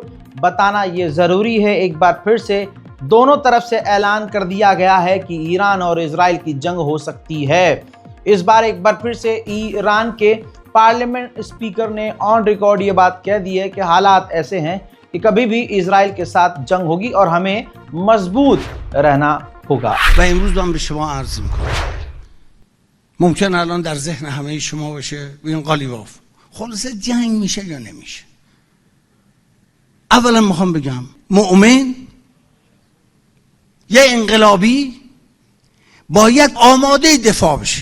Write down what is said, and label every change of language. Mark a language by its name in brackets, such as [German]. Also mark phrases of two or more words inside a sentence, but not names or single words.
[Hindi] बताना ये ज़रूरी है, एक बार फिर से दोनों तरफ से ऐलान कर दिया गया है कि ईरान और इजराइल की जंग हो सकती है। इस बार एक बार फिर से ईरान के [English] parliament speaker [Hindi] ने [English] on record [Hindi] ये बात कह दी है कि हालात ऐसे हैं कि कभी भी इजराइल के साथ जंग होगी और हमें मजबूत रहना होगा। [Persian] ممکن الان در ذهن همه شما باشه ببین قالیباف خلاصه جنگ میشه یا نمیشه. اولا میخوام بگم مؤمن یه انقلابی باید آماده دفاع بشه.